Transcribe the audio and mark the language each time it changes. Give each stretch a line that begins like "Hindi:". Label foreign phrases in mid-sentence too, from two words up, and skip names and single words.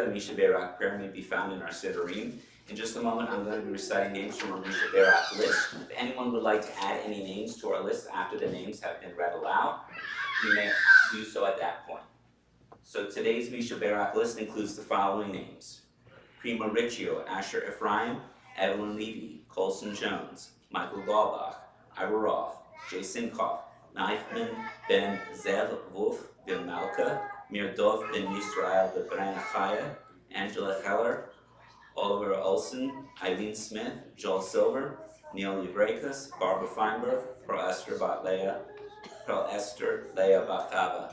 English: The Misha Berak prayer may be found in our Siddurim. In just a moment, I'm going to be reciting names from our Misha Berak list. If anyone would like to add any names to our list after the names have been read aloud, you may do so at that point. So today's Misha Berak list includes the following names: Prima Riccio, Asher Ephraim, Evelyn Levy, Colson Jones, Michael Galbach, Ira Roth, Jason Koff, Naifman Ben Zev Wolf Ben Malka, Mirdov Ben Yisrael Ben Chaya, Angela Heller, Oliver Olson, Eileen Smith, Joel Silver, Neil Yavrekas, Barbara Feinberg, Pearl Esther Leah Bachava.